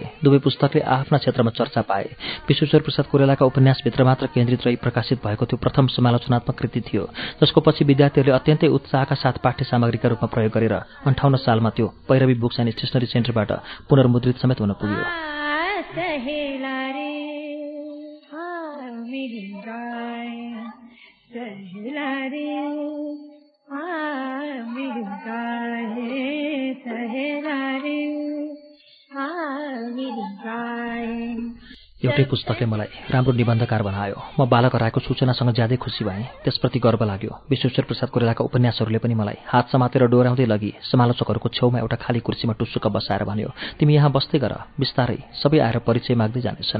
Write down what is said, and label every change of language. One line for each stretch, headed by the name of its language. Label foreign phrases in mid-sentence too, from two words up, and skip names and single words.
Nepali: दुवै पुस्तकले आफ्ना क्षेत्रमा चर्चा पाए। विश्वेश्वर प्रसाद कोइरालाका उपन्यासभित्र मात्र केन्द्रित रही प्रकाशित भएको त्यो प्रथम समालोचनात्मक कृति थियो, जसको पछि विद्यार्थीहरूले अत्यन्तै उत्साहका साथ पाठ्य सामग्रीका रूपमा प्रयोग गरेर 58 सालमा त्यो पैरवी बुक्स एन्ड स्टेसनरी सेन्टरबाट पुनर्मुद्रित समेत हुन पुग्यो।
Hindi: सहेला रे मेरी गाय सहेला रे मेरी गाय सहेला रे मेरी गाय।
Nepali: एउटै पुस्तकले मलाई राम्रो निबन्धकार बनायो। म बालक हराएको सूचनासँग ज्यादै खुसी भएँ। त्यसप्रति गर्व लाग्यो। विश्वेश्वर प्रसाद कोइरालाका उपन्यासहरूले पनि मलाई हात समातेर डोर्याउँदै लगी समालोचकहरूको छेउमा एउटा खाली कुर्सीमा टुस्सुक बसाएर भन्यो, तिमी यहाँ बस्दै गर, बिस्तारै सबै आएर परिचय माग्दै जानेछन्।